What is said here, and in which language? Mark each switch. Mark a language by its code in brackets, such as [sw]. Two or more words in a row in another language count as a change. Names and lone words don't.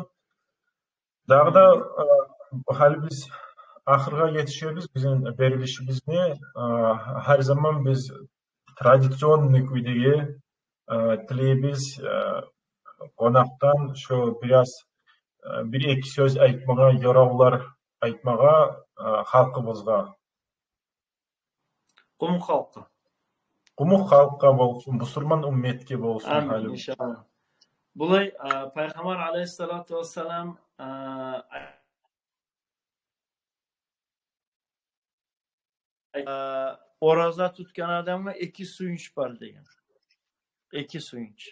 [kum] Dağı da hali biz ahırga yetişiyoruz, bizim berilişimizni her zaman biz tradisyonlu küydegi tileybiz konaktan şu biraz bir iki söz aytmaga, yoravlar aytmaga halkımızga. Kumuk halkı. Kumuk halkka bolsun, musulman ümmetke bolsun. [ar] آمين إن شاء الله. Bulay Peygamber عليه الصلاة والسلام oraza tutkan adamga iki suyunç var degan. İki suyunç.